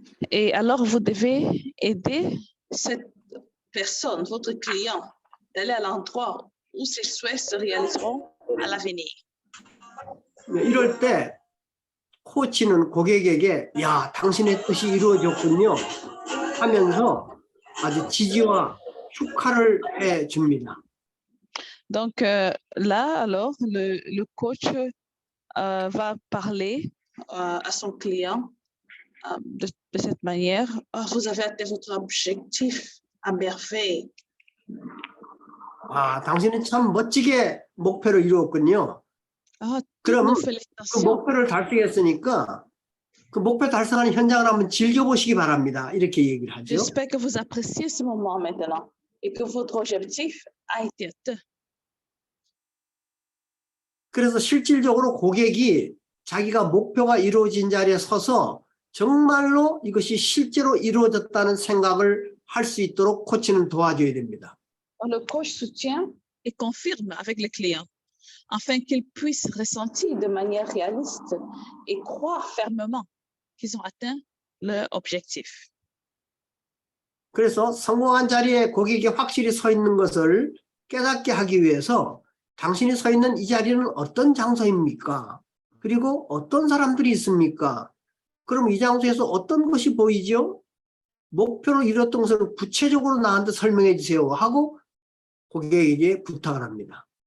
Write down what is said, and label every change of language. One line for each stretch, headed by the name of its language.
French: Et alors, vous devez aider cette personne, votre client, d'aller à l'endroit où ses souhaits se réaliseront à l'avenir.
Korean: 이럴 때 코치는 고객에게 야, 당신의 뜻이 이루어졌군요 하면서 아주 지지와 축하를 해 줍니다.
French: Donc là, alors, le coach va parler à son client de cette manière. Oh, vous avez atteint votre objectif à merveille.
Korean: 아, 당신은 참 멋지게 목표를 이루었군요. Ah, 그럼
French: nos
Korean: 그
French: félicitations.
Korean: 목표를 달성했으니까 그 목표 달성하는 현장을 한번 즐겨보시기 바랍니다. 이렇게 얘기를 하죠.
French: J'espère que vous appréciez ce moment maintenant et que votre objectif a été atteint.
Korean: 그래서 실질적으로 고객이 자기가 목표가 이루어진 자리에 서서 정말로 이것이 실제로 이루어졌다는 생각을 할 수 있도록 코치는 도와줘야 됩니다.
French: Le coach soutient et confirme avec les clients afin qu'ils puissent ressentir de manière réaliste et croire fermement qu'ils ont atteint leur objectif.
Korean: 그래서 성공한 자리에 고객이 확실히 서 있는 것을 깨닫게 하기 위해서 당신이 서 있는 이 자리는 어떤 장소입니까? 그리고 어떤 사람들이 있습니까? 그럼 이 장소에서 어떤 것이 보이죠? 목표로 이뤘던 것을 구체적으로 나한테 설명해 주세요 하고 고객에게 부탁을 합니다.